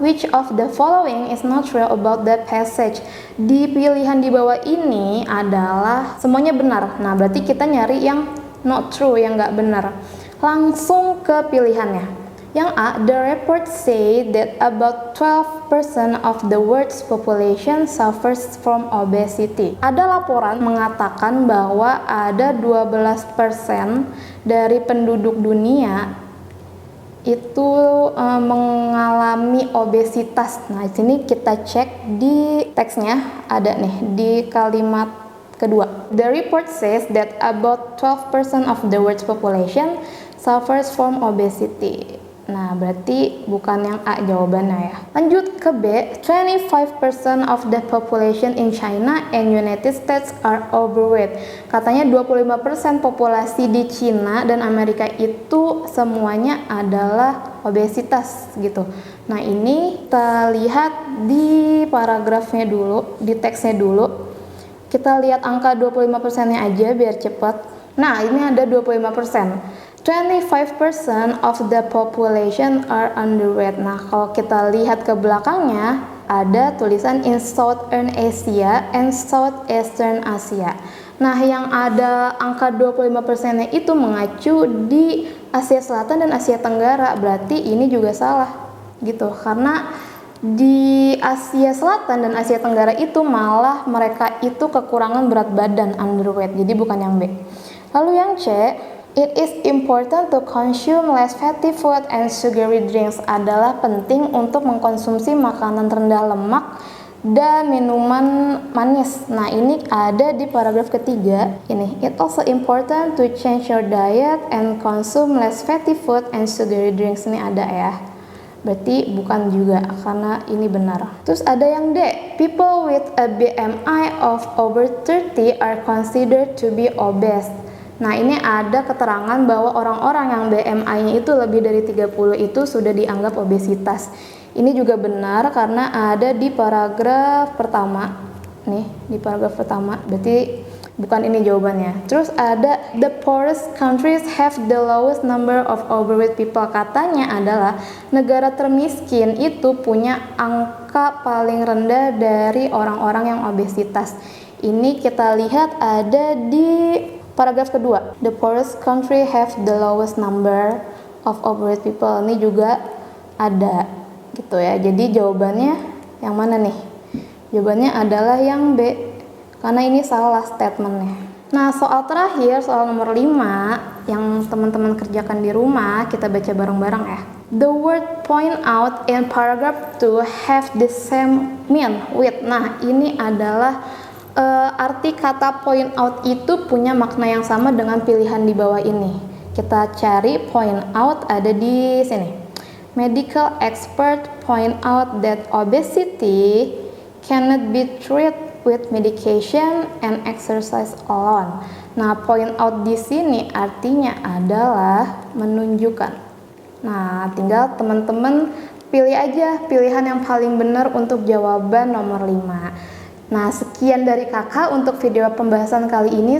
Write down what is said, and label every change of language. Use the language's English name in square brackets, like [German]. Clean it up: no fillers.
[English] Which of the following is not true about that passage? [Indonesian] Di pilihan di bawah ini adalah semuanya benar. Nah, berarti kita nyari yang [English] not true, [Indonesian] yang nggak benar. Langsung ke pilihannya. Yang A, [English] the report say that about 12% of the world's population suffers from obesity. [Indonesian] Ada laporan mengatakan bahwa ada 12% dari penduduk dunia itu mengalami obesitas. Nah, di sini kita cek di teksnya, ada nih di kalimat kedua. [English] The report says that about 12% of the world's population suffers from obesity. [Indonesian] Nah, berarti bukan yang A jawabannya ya. Lanjut ke B, [English] 25% of the population in China and United States are overweight. [Indonesian] Katanya 25% populasi di Cina dan Amerika itu semuanya adalah obesitas gitu. Nah, ini kita lihat di paragrafnya dulu, di teksnya dulu. Kita lihat angka 25%-nya aja biar cepat. Nah, ini ada 25%. [English] 25% of the population are underweight. [Indonesian] Nah, kalau kita lihat ke belakangnya, ada tulisan [English] in Southern Asia and Southeastern Asia. [Indonesian] Nah, yang ada angka 25%-nya itu mengacu di Asia Selatan dan Asia Tenggara. Berarti ini juga salah gitu. Karena di Asia Selatan dan Asia Tenggara itu malah mereka itu kekurangan berat badan, underweight. Jadi bukan yang B. Lalu yang C, [English] it is important to consume less fatty food and sugary drinks. [Indonesian] Adalah penting untuk mengkonsumsi makanan rendah lemak dan minuman manis. Nah, ini ada di paragraf ketiga. Ini, [English] it also important to change your diet and consume less fatty food and sugary drinks. [Indonesian] Ini ada ya. Berarti bukan juga, karena ini benar. Terus ada yang D, [English] people with a BMI of over 30 are considered to be obese. [Indonesian] Nah, ini ada keterangan bahwa orang-orang yang BMI-nya itu lebih dari 30 itu sudah dianggap obesitas. Ini juga benar karena ada di paragraf pertama. Nih, di paragraf pertama. Berarti bukan ini jawabannya. Terus ada [English] the poorest countries have the lowest number of overweight people. [Indonesian] Katanya adalah negara termiskin itu punya angka paling rendah dari orang-orang yang obesitas. Ini kita lihat ada di paragraf kedua, [English] the poorest country have the lowest number of overweight people. [Indonesian] Ini juga ada gitu ya. Jadi jawabannya yang mana nih? Jawabannya adalah yang B, karena ini salah statementnya. Nah, soal terakhir, soal nomor 5 yang teman-teman kerjakan di rumah, kita baca bareng-bareng ya. [English] The word point out in paragraph 2 have the same mean with. [Indonesian] Nah, ini adalah arti kata point out itu punya makna yang sama dengan pilihan di bawah ini. Kita cari point out ada di sini. [English] Medical expert point out that obesity cannot be treated with medication and exercise alone. [Indonesian] Nah, point out di sini artinya adalah menunjukkan. Nah, tinggal teman-teman pilih aja pilihan yang paling benar untuk jawaban nomor 5. Nah, sekian dari kakak untuk video pembahasan kali ini.